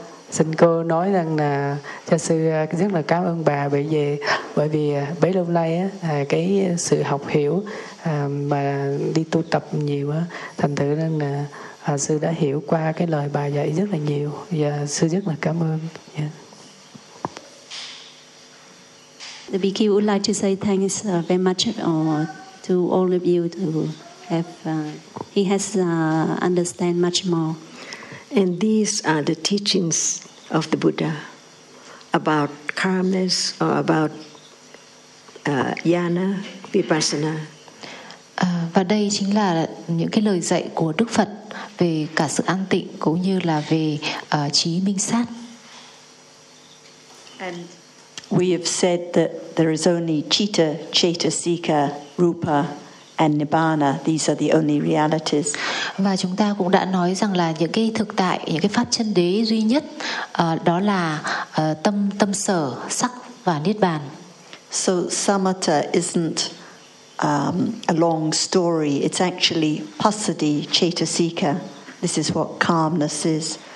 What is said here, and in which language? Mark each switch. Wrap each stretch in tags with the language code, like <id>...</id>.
<vi>Xin cô nói rằng là cha sư rất là cảm ơn bà, bởi vì bấy lâu nay cái sự học hiểu mà đi tu tập nhiều thành thử rằng là sư đã hiểu qua cái lời bà dạy rất là nhiều, và sư rất là cảm ơn.</vi> <en>The BQ would like to say thanks very much to all of you to have he has understand much more. And these are the teachings of the Buddha about calmness or about jhana, vipassana.</en> <vi>Và đây chính là những cái lời dạy của Đức Phật về cả sự an tịnh cũng như là về trí minh sát.</vi> <en>And we have said that there is only citta, cetasika, rupa and nibbana. These are the only realities.</en> <vi>Và chúng ta cũng đã nói rằng là những cái thực tại, những cái pháp chân đế duy nhất đó là tâm sở, sắc và niết bàn.</vi> <en>So samatha isn't a long story. It's actually pasadi, cetasika. This is what calmness is.</en>